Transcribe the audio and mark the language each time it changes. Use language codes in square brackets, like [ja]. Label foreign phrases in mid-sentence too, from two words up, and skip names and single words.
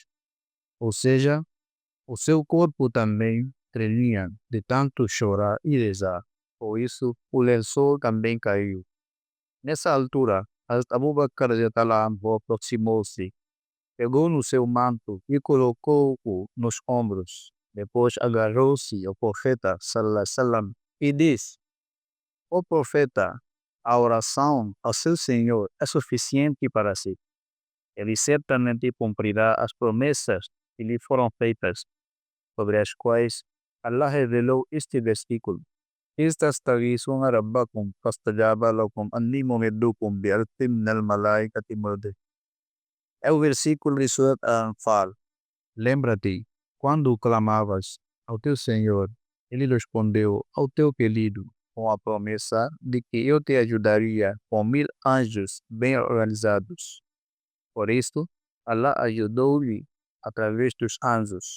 [pt] Ou seja, o seu corpo também tremia de tanto chorar e rezar. Por isso, o lençol também caiu. Nessa altura, Hazrat Abu Bakr aproximou-se, pegou no seu manto e colocou-o nos ombros. Depois agarrou-se ao profeta [ar] صلى الله عليه وسلم [pt] e disse: ó profeta, a oração ao seu Senhor é suficiente para si. Ele certamente cumprirá as promessas que lhe foram feitas, sobre as quais Allah revelou este versículo: [ar] إِذْ رَبَّكُمْ فَاسْتَجَابَ لَكُمْ أَنِّي مُمِدُّكُمْ بِأَلْفٍ مِّنَ الْمَلَائِكَةِ مُرْدِفِينَ. [pt] É o versículo de Surat Al-Anfal. Lembra-te, quando clamavas ao teu Senhor, ele respondeu ao teu pedido com a promessa de que eu te ajudaria com 1000 anjos bem organizados. Por isso, Allah ajudou-lhe através dos anjos.